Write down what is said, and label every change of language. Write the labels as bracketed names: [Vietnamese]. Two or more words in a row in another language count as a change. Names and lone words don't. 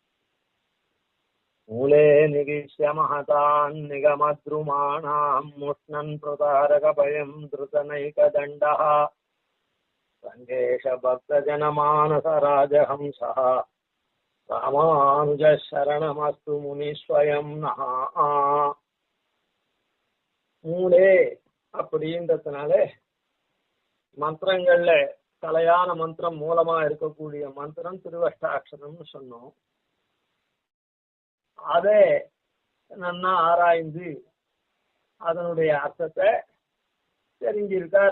[Sanskrit] मूले निगीष्य महतान् निगमद्रुमाणां मुष्णन् प्रतारकभयं धृतनैकदण्डः रङ्गेशभक्तजनमानसराजहंसः रामानुजः शरणमस्तु मुनिस्वयं नः [Tamil] மூலே அப்படின்றதுனால மந்திரங்கள்ல தலையான மந்திரம் மூலமா இருக்கக்கூடிய மந்திரம் திருவஷ்டாட்சரம்னு சொன்னோம். அதை நன்னா ஆராய்ந்து அதனுடைய அர்த்தத்தை தெரிஞ்சிருக்கார்.